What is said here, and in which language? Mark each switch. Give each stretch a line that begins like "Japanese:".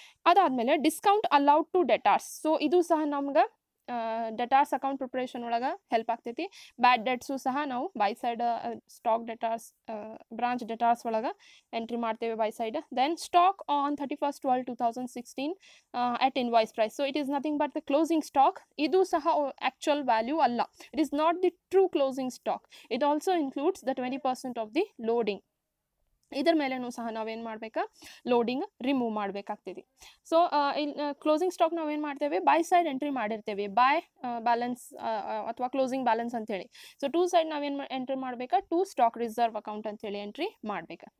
Kannada: ಅದಾದಮೇಲೆ discount allowed to ಡೆಟಾರ್ಸ್. So ಇದು ಸಹ ನಮ್ಗೆ ಡೆಟಾರ್ಸ್ ಅಕೌಂಟ್ ಪ್ರಿಪ್ರೇಷನ್ ಒಳಗೆ ಹೆಲ್ಪ್ ಆಗ್ತೈತಿ. ಬ್ಯಾಡ್ ಡೆಟ್ಸು ಸಹ ನಾವು ಬೈ ಸೈಡ್ ಸ್ಟಾಕ್ ಡೆಟಾರ್ಸ್ ಬ್ರಾಂಚ್ ಡೆಟಾರ್ಸ್ ಒಳಗೆ ಎಂಟ್ರಿ ಮಾಡ್ತೇವೆ by side.
English: Then stock on 31/12/2016 at invoice price. So it is nothing but the closing stock.
Kannada: ಇದು ಸಹ ಆ್ಯಕ್ಚುಯಲ್ ವ್ಯಾಲ್ಯೂ ಅಲ್ಲ.
English: It is not the true closing stock. It also includes the 20% of the loading.
Kannada: ಇದರ ಮೇಲೆನೂ ಸಹ ನಾವೇನು ಮಾಡಬೇಕಾ, loading remove ಮಾಡಬೇಕಾಗ್ತದೆ. So ಇಲ್ಲಿ closing stock ನಾವೇನು ಮಾಡ್ತೇವೆ, ಬೈ ಸೈಡ್ ಎಂಟ್ರಿ ಮಾಡಿರ್ತೇವೆ, ಬೈ ಬ್ಯಾಲೆನ್ಸ್ ಅಥವಾ ಕ್ಲೋಸಿಂಗ್ ಬ್ಯಾಲೆನ್ಸ್ ಅಂತೇಳಿ. ಸೊ 2 ಸೈಡ್ ನಾವೇನು ಎಂಟ್ರಿ ಮಾಡಬೇಕಾ, 2 ಸ್ಟಾಕ್ ರಿಸರ್ವ್ ಅಕೌಂಟ್ ಅಂತೇಳಿ ಎಂಟ್ರಿ ಮಾಡಬೇಕು.